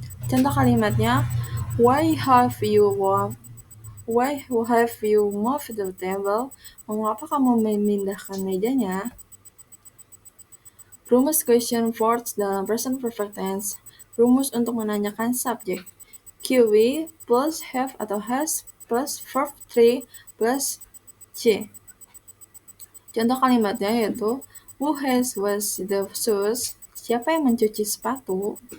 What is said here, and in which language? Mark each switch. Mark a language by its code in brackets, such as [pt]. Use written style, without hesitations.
[id] Contoh kalimatnya, [en] Why have you moved the table? [id] Mengapa kamu memindahkan mejanya? Rumus question words dalam present perfect tense. Rumus untuk menanyakan subjek. QW plus have atau has plus verb 3 plus C. Contoh kalimatnya yaitu, [en] Who has washed the shoes? [id] Siapa yang mencuci sepatu?